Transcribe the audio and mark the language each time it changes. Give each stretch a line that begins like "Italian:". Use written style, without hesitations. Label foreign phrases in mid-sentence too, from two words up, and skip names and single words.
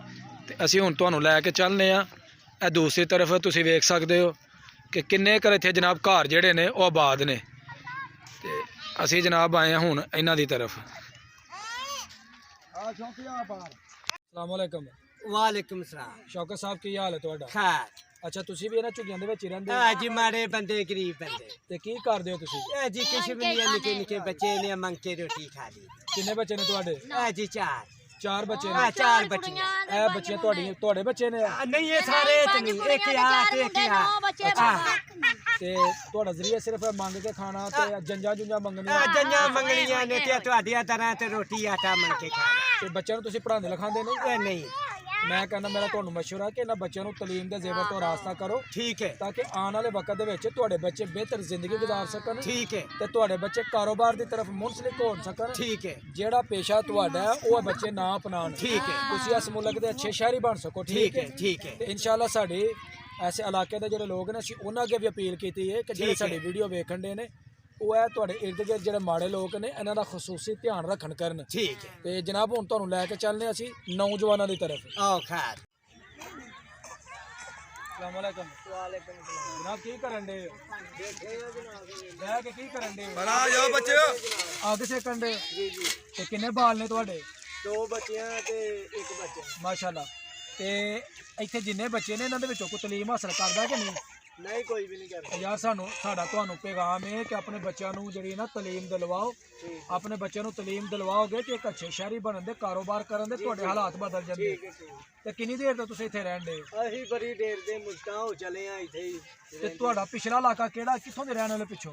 Punjabi: ਤੇ ਅਸੀਂ ਹੁਣ ਤੁਹਾਨੂੰ ਲੈ ਕੇ ਚੱਲਨੇ ਆ। ਇਹ ਦੂਸਰੀ ਤਰਫ ਤੁਸੀਂ ਵੇਖ ਸਕਦੇ ਹੋ ਕਿ ਕਿੰਨੇ ਕਰ ਇੱਥੇ ਜਨਾਬ ਘਰ ਜਿਹੜੇ ਨੇ ਉਹ ਆਬਾਦ ਨੇ। ਤੇ ਅਸੀਂ ਜਨਾਬ ਆਏ ਹਾਂ ਹੁਣ ਇਹਨਾਂ ਦੀ ਤਰਫ।
Arabic: السلام عليكم. وعليكم السلام.
Punjabi: ਸ਼ੌਕਤ ਸਾਹਬ ਕੀ ਹਾਲ ਹੈ ਤੁਹਾਡਾ? खैर ਅੱਛਾ, ਤੁਸੀਂ ਵੀ ਇਹਨਾਂ ਝੁੱਗੀਆਂ ਦੇ ਵਿੱਚ ਹੀ ਰਹਿੰਦੇ ਹੋ? ਹੈ ਜੀ, ਮਾਰੇ ਬੰਦੇ ਗਰੀਬ ਬੰਦੇ ਤੇ ਕੀ ਕਰਦੇ ਹੋ ਤੁਸੀਂ? ਹੈ ਜੀ, ਕੁਛ ਭੀ ਨਹੀਂ ਹੈ, ਨਿੱਕੇ ਨਿੱਕੇ ਬੱਚੇ ਨੇ ਮੰਗ ਕੇ ਰੋਟੀ ਖਾ ਲੀ। ਕਿੰਨੇ ਬੱਚੇ ਨੇ ਤੁਹਾਡੇ? ਹੈ ਜੀ, 4 ਬੱਚੇ हाँ, ਨੇ। 4 बच्चियां। ਇਹ ਬੱਚੀਆਂ ਤੁਹਾਡੇ ਬੱਚੇ ਨੇ?
Urdu: نہیں، یہ سارے تو نہیں، ایک یار ایک یار. हाँ,
Punjabi: ਤੇ ਤੁਹਾਡਾ ਜ਼ਰੀਆ ਸਿਰਫ ਮੰਗ ਕੇ ਖਾਣਾ ਤੇ ਜੰਜਾਂ ਮੰਗਣੀਆਂ? ਜੰਜਾਂ ਮੰਗਣੀਆਂ ਨੇ ਤੇ ਤੁਹਾਡੀਆਂ ਤਰ੍ਹਾਂ ਤੇ ਰੋਟੀ ਆਟਾ ਮੰਗ ਕੇ ਖਾਣਾ। ਤੇ ਬੱਚਿਆਂ ਨੂੰ ਤੁਸੀਂ ਪੜ੍ਹਾਉਂਦੇ ਲਿਖਾਉਂਦੇ ਨਹੀਂ? नहीं, ਮੈਂ ਕਹਿੰਦਾ ਮੇਰਾ ਤੁਹਾਨੂੰ ਮਸ਼ਵਰਾ ਕਿ ਇਹਨਾਂ ਬੱਚਿਆਂ ਨੂੰ ਤਾਲੀਮ ਦੇ ਜ਼ੇਵਰ ਤੋਂ ਰਾਸਤਾ ਕਰੋ, ਠੀਕ ਹੈ, ਤਾਂ ਕਿ ਆਉਣ ਵਾਲੇ ਵਕਤ ਦੇ ਵਿੱਚ ਤੁਹਾਡੇ ਬੱਚੇ ਬਿਹਤਰ ਜ਼ਿੰਦਗੀ ਗੁਜ਼ਾਰ ਸਕਣ, ਠੀਕ ਹੈ, ਤੇ ਤੁਹਾਡੇ ਬੱਚੇ ਕਾਰੋਬਾਰ ਦੀ ਤਰਫ ਮੁਨਸਲਿਕ ਹੋ ਸਕਣ। ਠੀਕ ਹੈ, ਜਿਹੜਾ ਪੇਸ਼ਾ ਤੁਹਾਡਾ ਹੈ ਉਹ ਬੱਚੇ ਨਾ ਅਪਣਾਉਣ। ਠੀਕ ਹੈ, ਤੁਸੀਂ ਇਸ ਮੁਲਕ ਦੇ ਅੱਛੇ ਸ਼ਹਿਰੀ ਬਣ ਸਕੋ। ਠੀਕ ਹੈ, ਠੀਕ ਹੈ, ਤੇ ਇਨਸ਼ਾਅੱਲਾ ਸਾਡੇ ਐਸੇ ਇਲਾਕੇ ਦੇ ਜਿਹੜੇ ਲੋਕ ਨੇ, ਅਸੀਂ ਉਹਨਾਂ ਅੱਗੇ ਵੀ ਅਪੀਲ ਕੀਤੀ ਹੈ ਕਿ ਜਿਹੜੇ ਠੀਕ ਹੈ। ਸਾਡੀ ਵੀਡੀਓ ਵੇਖਣ ਦੇ ਨੇ, ਉਹ ਹੈ ਤੁਹਾਡੇ ਇਰਦ ਗਿਰਦ ਜਿਹੜੇ ਮਾੜੇ ਲੋਕ ਨੇ, ਇਹਨਾਂ ਦਾ ਖਸੂਸੀ ਧਿਆਨ ਰੱਖਣ ਕਰਨ। ਠੀਕ ਹੈ। ਤੇ ਜਨਾਬ ਹੁਣ ਤੁਹਾਨੂੰ ਲੈ ਕੇ ਚੱਲਨੇ ਅਸੀਂ ਨੌਜਵਾਨਾਂ ਦੀ ਤਰਫ। ਆਓ ਖ਼ੈਰ।
Arabic: السلام عليكم.
Punjabi: ਜਨਾਬ ਕੀ ਕਰਨ ਦੇ? ਬੈਠ ਕੇ ਕੀ ਕਰਨ ਦੇ? ਬਣਾ ਜਾਓ ਬੱਚੇ। ਅੱਗ ਸੇਕਣ ਦੇ? ਤੇ ਕਿੰਨੇ ਬਾਲ ਨੇ ਤੁਹਾਡੇ? 2 ਬੱਚੀਆਂ ਤੇ 1 ਬੱਚਾ। ਮਾਸ਼ਾਅੱਲਾ। ਤੇ ਇੱਥੇ ਜਿੰਨੇ ਬੱਚੇ ਨੇ ਇਹਨਾਂ ਦੇ ਵਿੱਚੋਂ ਕੋਈ ਤਾਲੀਮ ਹਾਸਲ ਕਰਦਾ ਕਿ ਨਹੀਂ?
Urdu: نہیں، کوئی بھی نہیں کرتا.
Punjabi: ਯਾਰ ਸਾਡਾ ਤੁਹਾਨੂੰ ਪੈਗਾਮ ਹੈ ਕਿ ਆਪਣੇ ਬੱਚਿਆਂ ਨੂੰ ਜਿਹੜੀ ਨਾ ਤਾਲੀਮ ਦਿਲਵਾਓ। ਆਪਣੇ ਬੱਚਿਆਂ ਨੂੰ ਤਾਲੀਮ ਦਿਲਵਾਓਗੇ ਤੇ ਇੱਕ ਅੱਛੇ ਸ਼ਹਿਰੀ ਬਣਨ ਦੇ, ਕਾਰੋਬਾਰ ਕਰਨ ਦੇ ਤੁਹਾਡੇ ਹਾਲਾਤ ਬਦਲ ਜਾਂਦੇ। ਤੇ ਕਿੰਨੀ ਦੇਰ ਤੋਂ ਤੁਸੀਂ ਇੱਥੇ ਰਹਿਣ ਦੇ? ਅਸੀਂ ਬੜੀ ਦੇਰ ਦੇ ਮੁਸ਼ਕਾਂ ਹੋ ਚਲੇ ਆ ਇੱਥੇ ਹੀ। ਤੇ ਤੁਹਾਡਾ ਪਿਛਲਾ ਇਲਾਕਾ ਕਿਹੜਾ, ਕਿੱਥੋਂ ਦੇ ਰਹਿਣ ਵਾਲੇ ਪਿੱਛੋਂ?